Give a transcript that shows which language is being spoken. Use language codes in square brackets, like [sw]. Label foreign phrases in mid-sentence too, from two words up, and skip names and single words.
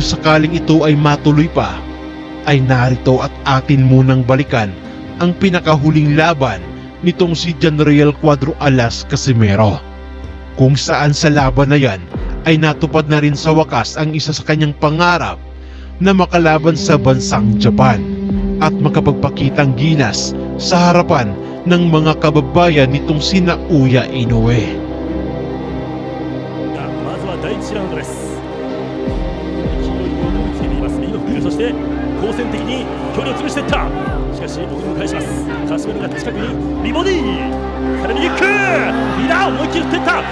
[tl] sakaling ito ay matuloy pa, ay narito at atin munang balikan ang pinakahuling laban nitong si Janriel Cuadro Alas Casimero, kung saan sa laban na yan ay natupad na rin sa wakas ang isa sa kanyang pangarap na makalaban sa bansang Japan at makapagpakitang ginas sa harapan ng mga kababayan nitong si Naoya Inoue. [ja] まずは第1ラウンドです。勢いをつけています右のフック、そして好戦的に距離を潰していった。しかし僕も返します。カシメロが近くにリボディー、さらに右フック、リーダー思いっきり振っていった。